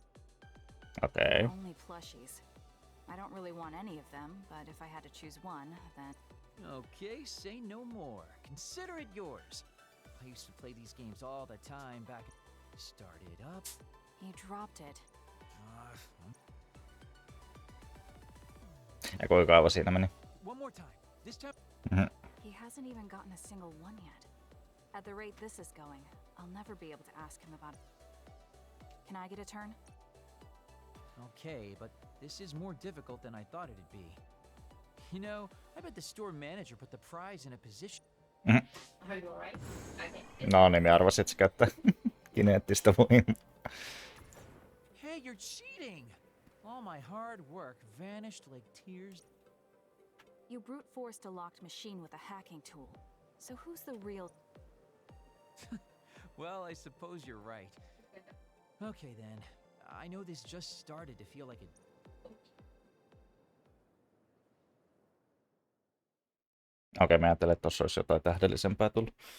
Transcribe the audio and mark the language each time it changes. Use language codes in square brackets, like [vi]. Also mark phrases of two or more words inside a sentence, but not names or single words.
[en] Okay. Only plushies. I don't really want any of them, but if I had to choose one, then... Okay, say no more. Consider it yours. I used to play these games all the time back... Start it up. He dropped it. [fi] Ja kuinka kauan siinä meni? [en] One more time. This time... He hasn't even gotten a single one yet. At the rate this is going, I'll never be able to ask him about it. Can I get a turn? Okay, but this is more difficult than I thought it'd be. You know, I bet the store manager put the prize in a position... Are you alright? [fi] No niin, minä arvasin, että se käyttää kineettistä voimaa. [en] Hey, you're cheating! All my hard work vanished like tears. You brute forced a locked machine with a hacking tool. So who's the real... Well, I suppose you're right. Okay then. I know this just started to feel like it... [fi] Okei, mä ajattelen, että tossa olisi jotain tähdellisempää tullut.